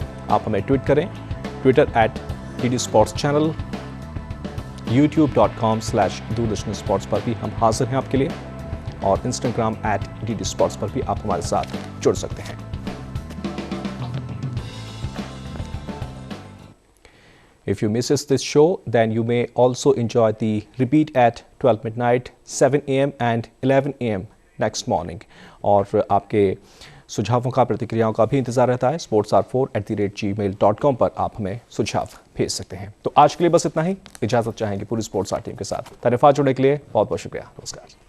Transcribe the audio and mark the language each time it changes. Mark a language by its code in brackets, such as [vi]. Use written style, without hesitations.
[hi] आप हमें ट्वीट करें, Twitter @DD sports channel, youtube.com/दूरदर्शन sports पर भी हम हाजिर हैं आपके लिए, और इंस्टाग्राम @DD स्पोर्ट्स पर भी आप हमारे साथ जुड़ सकते हैं। [en] If you misses this show, then you may also enjoy the repeat at 12 midnight, 7 a.m. and 11 a.m. next morning. [hi] और आपके सुझावों का, प्रतिक्रियाओं का भी इंतजार रहता है। sportsr4@gmail.com पर आप हमें सुझाव भेज सकते हैं। तो आज के लिए बस इतना ही। इजाजत चाहेंगे पूरी स्पोर्ट्स आर टीम के साथ। धन्यवाद जुड़ने के लिए, बहुत बहुत शुक्रिया, नमस्कार।